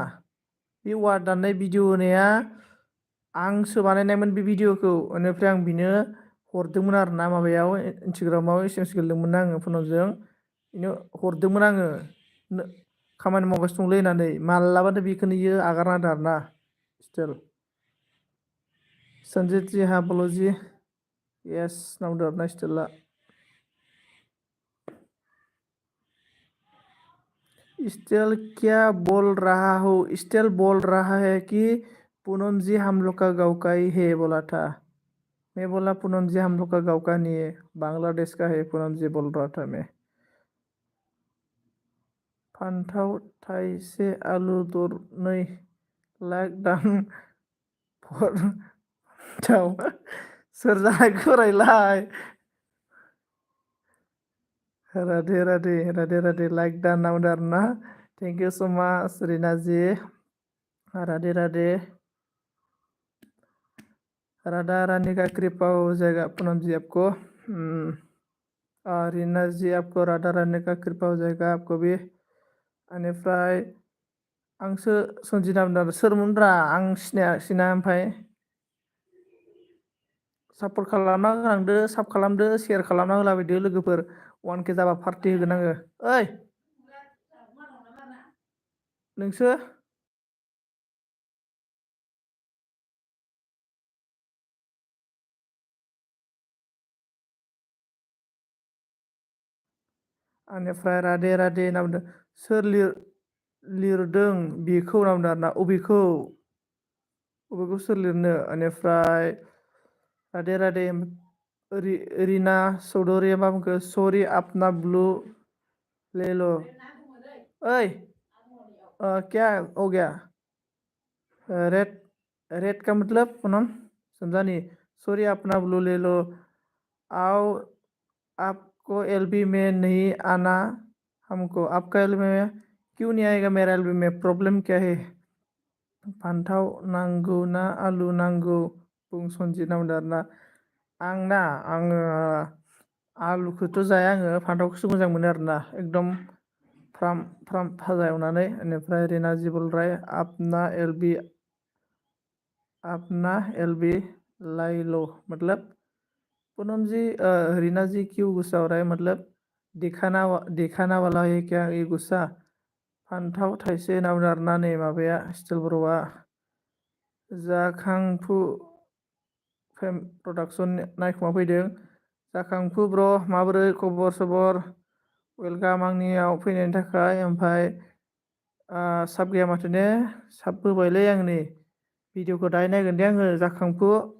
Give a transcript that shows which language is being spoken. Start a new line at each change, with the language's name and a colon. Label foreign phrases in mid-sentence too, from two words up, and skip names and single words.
Bodo: बे औवा दाननाय भिडिअ होनाया आंसो बानायनायमोन बे भिडिअखौ। बेनिफ्राय आं बिनो हरदोंमोन आरो ना माबायाव इन्सटाग्रामाव एसेमेस गेलेदोंमोन आङो फनावजों बिनो हरदोंमोन आङो खामानि मावगासिनो दंलै होननानै मालाबानो बेखौनो इयो आगारना होदों आरो ना स्टिल
Hindi: संजित जी हाँ बोलो जी यस
Bodo: नावदो आरो ना
Hindi: स्टिला स्टिल क्या बोल रहा हो स्टिल बोल रहा है कि पूनम जी हम लोग का गाँव का ही है बोला था। मैं बोला पूनम जी हम लोग का गाँव का नहीं है बांग्लादेश का है पूनम जी बोल रहा था मैं।
Bodo: फान्थाव थाइसे आलु दरनै लाइक दान फराव सोर जानायखौ रायलाय राधे राधे राधे राधे लाइक दान नावदो आरो ना
English: thank you so much
Hindi: रिना जी राधे राधे राधा रानी का कृपा हो जाएगा पूनम जी आपको। रीना जी आपको राधा रानी का कृपा हो जाएगा आपको भी।
Bodo: बेनिफ्राय आंसो सनजित नामदार सोरमोनब्रा आं सिनायासैना ओमफ्राय सापर्ट खालामना होलांदो साब खालामदो शेयार खालामना होलाबायदो लोगोफोर 1K जाबा पार्टि होगोन आङो। ओइ नोंसो बेनिफ्राय राधे राधे नामदों सोर लिरदों बेखौ नामदों आरोना अबेखौ सोर लिरनो बेनिफ्राय राधे राधे रीना चौधरी मा बुंखो
Hindi: सरि अपना ब्लू ले लो ओइ क्या हो गया रेड रेड का मतलब पूनम समझा नहीं सॉरी अपना ब्लू ले लो आओ आपको एलबी में नहीं आना हमको आपका एलबी में क्यों नहीं आएगा मेरा एलबी में प्रॉब्लम क्या है
Bodo: फान्थाव नांगौ ना आलु नांगौ बुं सनजित नामदो आरोना आङो आलुखौथ' जाया आङो फान्थावखौसो मोजां मोनो आरोना एकदम फ्राम फ्राम भाजा एवनानै बेनिफ्राय
Hindi: रिना जी बोल रहा है अपना एलबी लाई लो मतलब पूनम जी रीना जी क्यों गुस्सा हो रहा है मतलब दिखाना वाला है क्या ये गुस्सा
Bodo: फान्थाव थाइसे नामदो आरोना नै माबाया स्टिल बर'आ जाखांफु फेम प्रडाक्सन नायखुमा फैदों जाखांफु ब्र माबोरै खबर सबर वेलकाम आंनियाव फैनायनि थाखाय ओमफ्राय साब गैया माथो ने साब होबायलै आं नै भिडिअखौ दाहाय नायगोन दे आङो जाखांफु